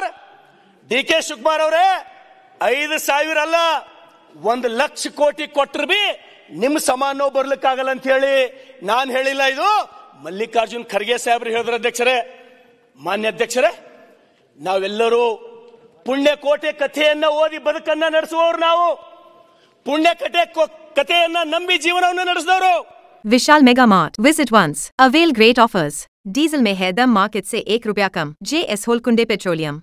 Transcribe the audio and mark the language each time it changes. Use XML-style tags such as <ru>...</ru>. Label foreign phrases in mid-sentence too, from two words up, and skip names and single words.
<kn>ಡಿ ಕೆ ಶಿವಕುಮಾರ್ ಅವರೇ, 5,000 ಅಲ್ಲ, 1 ಲಕ್ಷ ಕೋಟಿ ಕೊಟ್ಟರು ಬಿ ನಿಮ್ ಸಮಾನ ಬರ್ಲಿಕ್ಕಾಗಲ್ಲ ಅಂತ ಹೇಳಿ ನಾನ್ ಹೇಳಿಲ್ಲ, ಇದು ಮಲ್ಲಿಕಾರ್ಜುನ್ ಖರ್ಗೆ ಸಾಹೇಬ್ರು ಹೇಳಿದ್ರ ಅಧ್ಯಕ್ಷರೇ. ಮಾನ್ಯ ಅಧ್ಯಕ್ಷರೇ, ನಾವೆಲ್ಲರೂ ಪುಣ್ಯಕೋಟೆ ಕಥೆಯನ್ನ ಓದಿ ಬದುಕನ್ನ ನಡೆಸುವವರು. ನಾವು ಪುಣ್ಯಕತೆ ಕಥೆಯನ್ನ ನಂಬಿ ಜೀವನವನ್ನು ನಡೆಸಿದವರು.</kn> <en>Vishal Mega Mart, visit once, avail great offers.</en> <hi>डीजल में है दम मार्केट से ₹1 कम। JS होलकुंडे पेट्रोलियम।</hi>